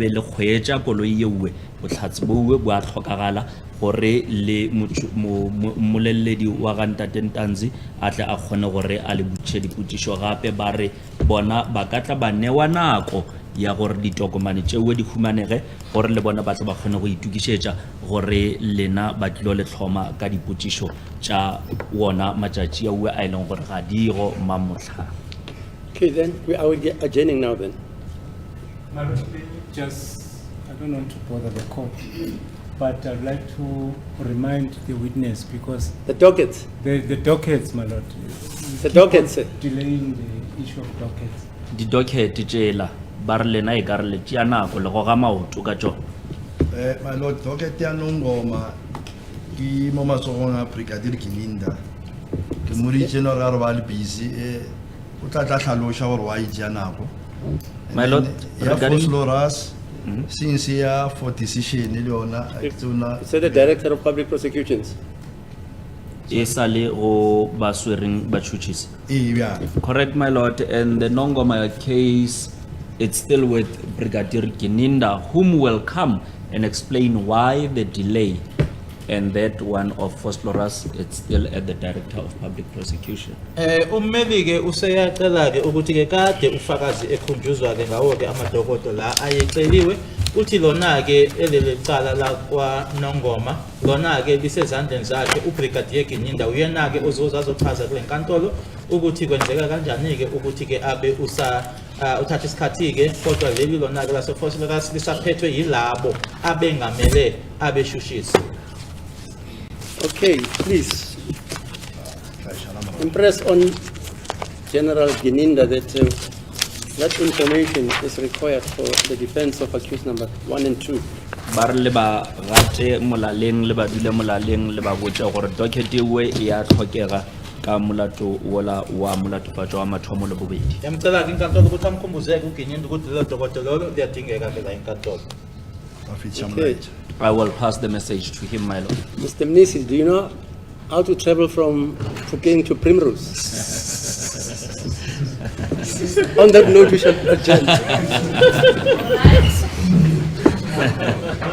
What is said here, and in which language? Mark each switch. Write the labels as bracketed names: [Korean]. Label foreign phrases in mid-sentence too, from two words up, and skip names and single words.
[Northern Sotho] be le kgwetša koloi yeue bohlatsi boue bo a tlhokagala gore le mmoleledi wa ga ntate Ntanzi a tle a kgone gore a le botšiše dipotšišo gape ba re bona ba ka tla ba newa nako ya gore ditokomane tšeue di humanege gore le bona ba tla ba kgone go itukišetša gore lena ba tlilo le tlhoma ka dipotšišo tša wona matšatši a ue a e leng gore ga di go mamotlha. [English] Okay, then we are adjourning now then. My Lord, just, I don't want to bother the court, but I'd like to remind the witness because The dockets. the dockets, my Lord. The dockets. Delaying the issue of dockets. [Northern Sotho] Didokhete tšela ba re lena e ka re le tšea nako le go ga maoto ka tšona. [English] My Lord, [Northern Sotho] docket ya Nongoma, ki mo matsogong a Brigadier Kilinda. Ke muri general ba le busy o tla tlhaloša gore wa itšea nako. [English] My Lord, [Northern Sotho] ya [English] regarding- [Northern Sotho] Fosloras since ya [English] for decision [Northern Sotho] le yona tsona [English] Say the Director of Public Prosecutions. [Northern Sotho] E sa le go ba swereng batšhotšhisi. [English] yeah. Correct, my lord. And the Nongoma case, it's still with Brigadier Gininda, whom will come and explain why the delay. And that one of Phosphorus, it's still at the Director of Public Prosecution. [Zulu] Ummeli ke useyacela ke ukuthi ke kade ufakazi ekhunjuzwa ke ngawo ke amadokodo la ayeceliwe uthi lona ke elele cala la kwa Nongoma lona ke lisezandleni zakhe uBrigadier Gininda uyena ke ozochaza kule nkantolo ukuthi kwenzeka kanjani ke ukuthi ke abe uthatha isikhathi ke kodwa leli lona ke lase Phosphorus lisaphethwe yilabo abengamele abeshushisi. [English] Okay, please. Impress on General Gininda that that information is required for the defense of accused number 1 and 2. [Northern Sotho] Ba re le ba rate molaleng le ba dule molaleng le ba botša gore docket ewe e a tlhokega ka molato wola wa molatofatšo wa mathomo le bobedi. [Zulu] Yamcela ke inkantolo ukuthi amkhumbuzeke uGininda ukuthi lelo dokodo lolo liyadingeka ke la inkantolo. [English] Okay. I will pass the message to him, my lord. Mr. Mnisi, do you know how to travel from Phokeng to Primrose? On that note, we shall adjourn.